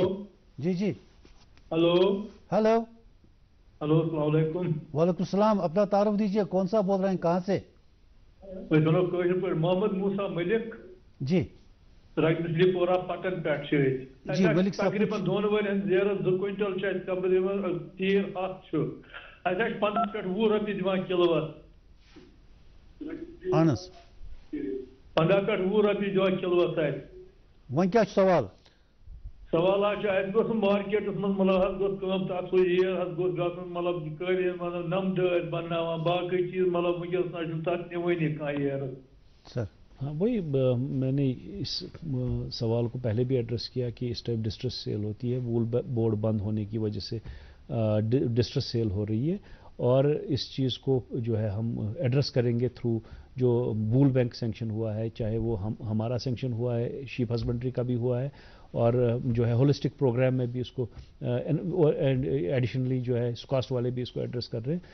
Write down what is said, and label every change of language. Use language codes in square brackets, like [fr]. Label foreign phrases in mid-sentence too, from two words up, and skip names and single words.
[ur] جی جی ہلو ہلو ہلو [ar] السلام علیکم. وعلیکم السلام. [ur] اپنا تعارف دیجیے, کون سا بول رہے ہیں, کہاں سے؟ محمد موسا ملک جی رجلی پورہ پٹن پیٹ جی ملک صاحب [ks] تقریباً 2 ؤرین زیرس 2 کوئنٹل تیل 7 اچھا 15 پہ 20 رۄپیہِ دِوان کِلوَس. اہن حظ 15 پہ 20 رۄپیہِ دِوان کِلوَس اَتہِ. وۄنۍ کیٛاہ چھُ سوال؟ سوال چھُ اَسہِ گوٚژھ مارکیٹس منٛز مطلب حظ گوٚژھ کٲم تَتھ سُہ یہِ حظ گوٚژھ گژھُن مطلب قٲلیٖن مطلب نمدٕ ٲسۍ بناوان باقٕے چیٖز مطلب وٕنکٮ۪س نہ چھُنہٕ تَتھ نِوٲنی کانٛہہ ییر. سر [ur] ہاں وہی میں نے اس سوال کو پہلے بھی ایڈریس کیا کہ اس [en] type distress sale [ur] ہوتی ہے, [en] wool board [ur] بند ہونے کی وجہ سے [en] distress sale [ur] ہو رہی ہے, اور اس چیز کو جو ہے ہم ایڈریس کریں گے تھرو جو [en] wool bank sanction [ur] ہوا ہے, چاہے وہ ہمارا سینکشن ہوا ہے, [en] sheep husbandry [ur] کا بھی ہوا ہے, اور جو ہے [en] holistic program [ur] میں بھی اس کو ایڈیشنلی جو ہے کاسٹ والے بھی اس کو ایڈریس کر رہے ہیں.